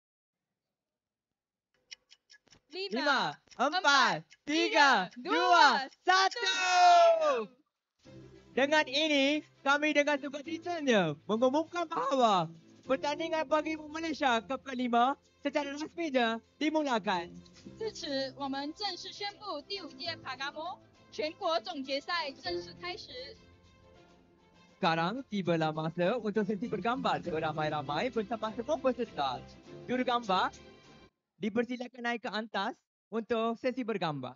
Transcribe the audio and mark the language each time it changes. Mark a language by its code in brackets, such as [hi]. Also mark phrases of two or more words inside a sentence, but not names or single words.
[ms] 5, 4, 3, 2, 1. Dengan ini, kami dengan sukacitanya mengumumkan bahawa pertandingan PaGamO Malaysia Cup ke-5 secara rasminya dimulakan. [zh] 至此，我们正式宣布第5届PaGamO全国总决赛正式开始。 [ms] Sekarang tibalah masa untuk sesi bergambar beramai-ramai bersama semua peserta. Juru gambar, dipersilakan naik ke atas untuk sesi bergambar.